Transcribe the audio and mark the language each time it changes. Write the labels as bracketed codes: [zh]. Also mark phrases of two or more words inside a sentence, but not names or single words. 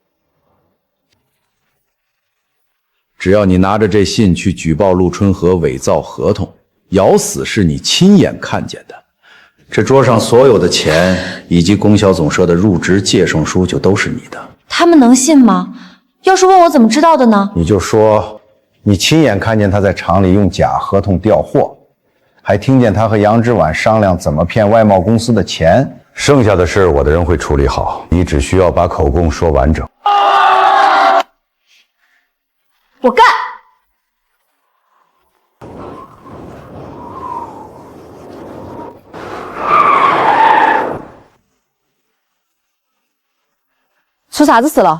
[zh] 只要你拿着這信去舉報陸春和偽造合同，咬死是你親眼看見的。這桌上所有的錢以及供銷總社的入職借證書就都是你的。他們能信嗎？要是問我怎麼知道的呢？你就說你親眼看見他在廠裡用假合同調貨，還聽見他和楊之婉商量怎麼騙外貿公司的錢。剩下的事我的人會處理好，你只需要把口供說完整。我幹！出啥子事了？